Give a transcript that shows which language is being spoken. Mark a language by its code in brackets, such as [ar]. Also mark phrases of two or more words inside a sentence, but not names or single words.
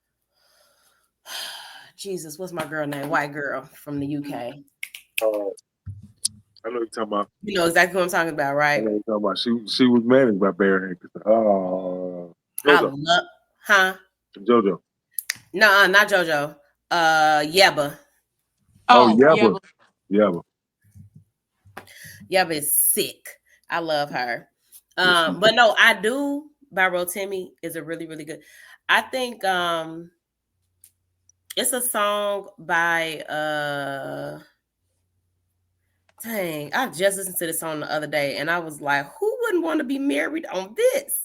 [en] Jesus, what's my girl name? White girl from the UK. I know you're talking about. You know exactly what I'm talking about, right? I know you're talking about. She was managed by Barry Hank. I love, huh? JoJo. No, not JoJo. Yeba. Oh, Yeba. Yeba. Yeba is sick. I love her. But no, I do. By Rotimi is a really, really good. I think it's a song by dang, I just listened to this song the other day and I was like, who wouldn't want to be married on this?